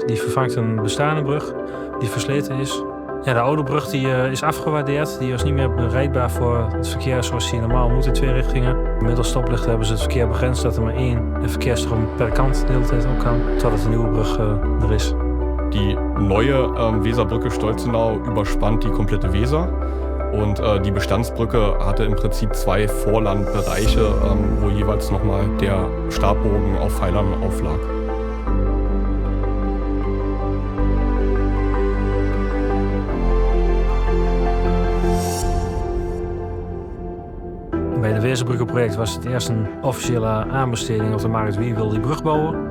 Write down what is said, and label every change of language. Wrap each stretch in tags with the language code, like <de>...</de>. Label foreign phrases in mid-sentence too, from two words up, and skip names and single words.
<nl>Die vervangt een bestaande brug die versleten is. Ja, de oude brug die is afgewaardeerd. Die was niet meer bereikbaar voor het verkeer zoals die normaal moet in 2 richtingen. Middels stoplichten hebben ze het verkeer begrensd dat er maar 1 verkeersstroom per kant de hele tijd op kan. Totdat de nieuwe brug er is.</nl> <de>Die neue Weserbrücke Stolzenau überspannt die komplette Weser. Und die Bestandsbrücke hatte im Prinzip 2 Vorlandbereiche, wo jeweils nochmal der Stabbogen auf Pfeilern auflag.</de> <nl>Bij het Weserbruggenproject was het eerst een officiële aanbesteding op de markt wie wil die brug bouwen.</nl>